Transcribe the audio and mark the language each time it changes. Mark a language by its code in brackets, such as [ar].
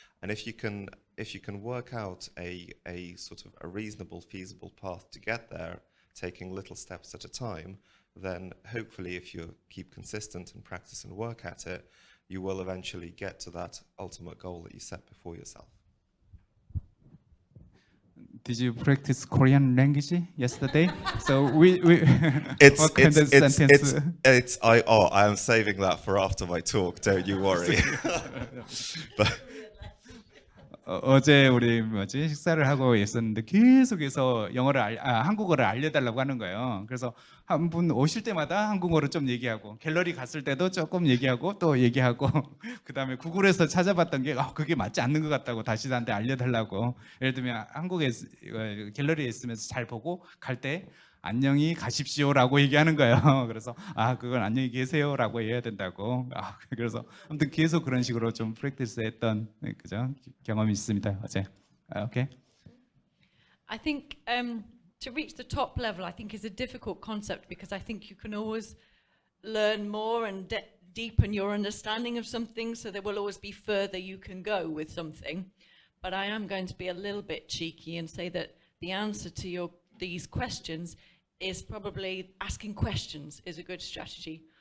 [en] And if you can work out a sort of a reasonable, feasible path to get there, taking little steps at a time, then hopefully if you keep consistent and practice and work at it, you will eventually get to that ultimate goal that you set before yourself. Did you practice Korean language yesterday? So we It's what kind of sentence? I am saving that for after my talk. Don't you worry. But [ko] 어제 우리 식사를 하고 있었는데 계속해서 한국어를 알려달라고 하는 거예요. 그래서 한 분 오실 때마다 한국어로 좀 얘기하고, 갤러리 갔을 때도 조금 얘기하고 또 얘기하고 그다음에 구글에서 찾아봤던 게 그게 맞지 않는 것 같다고 다시 나한테 알려달라고. 예를 들면 한국에 갤러리에 있으면서 잘 보고 갈 때 안녕히 가십시오라고 얘기하는 거예요. 그래서 그건 안녕히 계세요라고 해야 된다고. 그래서 아무튼 계속 그런 식으로 좀 프랙티스했던 그죠 경험이 있습니다 어제. [en] Okay. I think to reach the top level, I think, is a difficult concept, because I think you can always learn more and deepen your understanding of something, so there will always be further you can go with something. But I am going to be a little bit cheeky and say that the answer to these questions is probably asking questions is a good strategy.